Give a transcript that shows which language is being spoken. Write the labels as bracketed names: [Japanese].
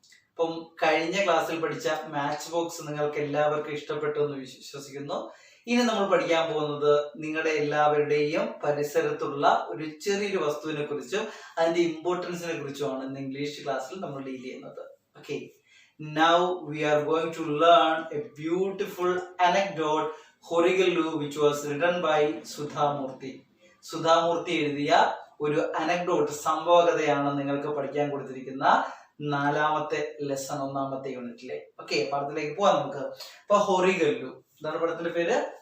[Malayalam] അപ്പം കഴിഞ്ഞ ക്ലാസ്സിൽ പഠിച്ച മാച്ച് ബോക്സ് നിങ്ങൾക്ക് എല്ലാവർക്കും ഇഷ്ടപ്പെട്ടു എന്ന് വിശ്വസിക്കുന്നു. ഇനി നമ്മൾ പഠിക്കാൻ പോകുന്നത് നിങ്ങളുടെ എല്ലാവരുടെയും പരിസരത്തുള്ള ഒരു ചെറിയൊരു വസ്തുവിനെ കുറിച്ചും അതിന്റെ ഇമ്പോർട്ടൻസിനെ കുറിച്ചുമാണ് ഇന്ന് ഇംഗ്ലീഷ് ക്ലാസ്സിൽ നമ്മൾ ഡീൽ ചെയ്യുന്നത്. [English] Okay, now we are going to learn a beautiful anecdote Horigallu which was written by Sudha Murthy. [Malayalam] Sudha Murthy എഴുതിയ ഒരു അനക്ഡോട്ട് സംഭവകഥയാണ് നിങ്ങൾക്ക് പഠിക്കാൻ കൊടുത്തിരിക്കുന്ന നാലാമത്തെ ലെസൺ ഒന്നാമത്തെ യൂണിറ്റിലെ. ഓക്കെ, പാഠത്തിലേക്ക് പോവാം നമുക്ക്. അപ്പൊ ഹൊറിഗല്ലു എന്താണ് പടത്തിന്റെ പേര്?